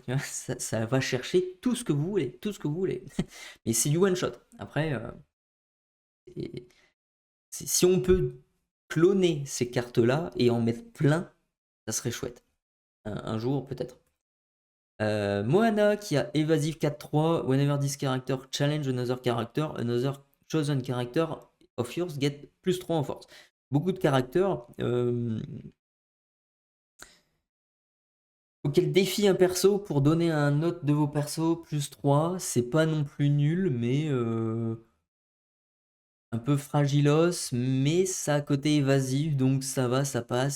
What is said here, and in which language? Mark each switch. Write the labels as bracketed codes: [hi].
[fr] Tu vois, ça va chercher tout ce que vous voulez, tout ce que vous voulez. Mais c'est du one shot. Après, c'est- si on peut cloner ces cartes-là et en mettre plein, ça serait chouette. Un jour, peut-être. Moana qui a évasive 4-3. [en] Whenever this character challenge another chosen character of yours get plus 3 [fr] en force. Beaucoup de caractères. Faut qu'elle défie un perso pour donner à un autre de vos persos plus 3. C'est pas non plus nul, mais un peu fragilos, mais ça a côté évasif, donc ça va, ça passe.